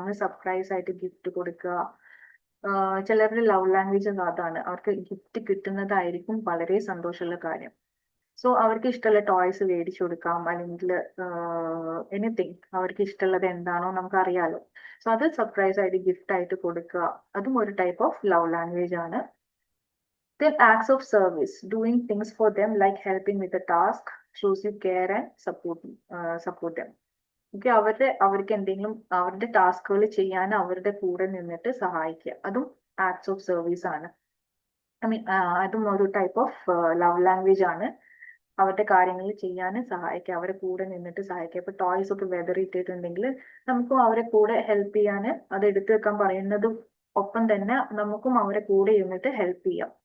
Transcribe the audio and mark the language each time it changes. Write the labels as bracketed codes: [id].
[ml] നമ്മൾ സർപ്രൈസ് ആയിട്ട് ഗിഫ്റ്റ് കൊടുക്കുക. ചിലരുടെ ലവ് ലാംഗ്വേജസ് അതാണ്, അവർക്ക് ഗിഫ്റ്റ് കിട്ടുന്നതായിരിക്കും വളരെ സന്തോഷമുള്ള കാര്യം. സോ അവർക്ക് ഇഷ്ടമുള്ള ടോയ്സ് മേടിച്ചു കൊടുക്കാം, അല്ലെങ്കിൽ എനിത്തിങ് അവർക്ക് ഇഷ്ടമുള്ളത് എന്താണോ നമുക്ക് അറിയാലോ. സോ അത് സർപ്രൈസ് ആയിട്ട് ഗിഫ്റ്റ് ആയിട്ട് കൊടുക്കുക, അതും ഒരു ടൈപ്പ് ഓഫ് ലവ് ലാംഗ്വേജ് ആണ്. [en] Then acts of service, doing things for them like helping with a task, shows you care and support them. [ml] Okay, അവർക്ക് എന്തെങ്കിലും അവരുടെ ടാസ്കുകൾ ചെയ്യാൻ അവരുടെ കൂടെ നിന്നിട്ട് സഹായിക്കുക, അതും ആക്ട്സ് ഓഫ് സർവീസ് ആണ്. അതും ഒരു ടൈപ്പ് ഓഫ് ലവ് ലാംഗ്വേജ് ആണ്. അവരുടെ കാര്യങ്ങൾ ചെയ്യാൻ സഹായിക്കുക, അവരെ കൂടെ നിന്നിട്ട് സഹായിക്കുക. ഇപ്പൊ ടോയ്സ് ഒക്കെ വെതറിയിട്ടിട്ടുണ്ടെങ്കിൽ നമുക്കും അവരെ കൂടെ ഹെൽപ്പ് ചെയ്യാൻ, അത് എടുത്തു വെക്കാൻ പറയുന്നതും ഒപ്പം തന്നെ നമുക്കും അവരെ കൂടെ ഇരുന്നിട്ട് ഹെൽപ്പ് ചെയ്യാം.